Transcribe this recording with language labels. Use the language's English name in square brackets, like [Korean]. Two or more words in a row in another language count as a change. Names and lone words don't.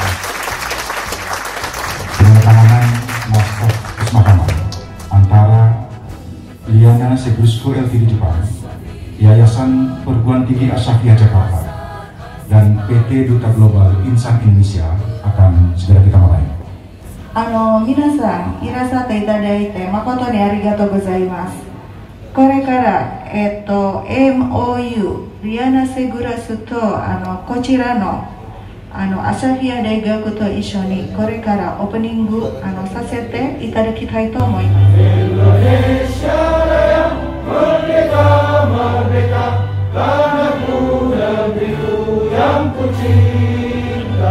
[Indonesian] Penandatanganan naskah kesepakatan antara Liana Segusku Ltd Jepang, Yayasan Perguruan Tinggi Asafia Jakarta, dan PT Duta Global Insan Indonesia akan segera kita mulai. [Japanese] 皆さんいらっしゃっていただいて誠にありがとうございます。これから、MOU リアナセグラスとこちらのアサフィア大学と一緒にこれからオープニングさせていただきたいと思います。 [Indonesian] Indonesia Raya merdeka merdeka tanah negeriku yang ku cinta.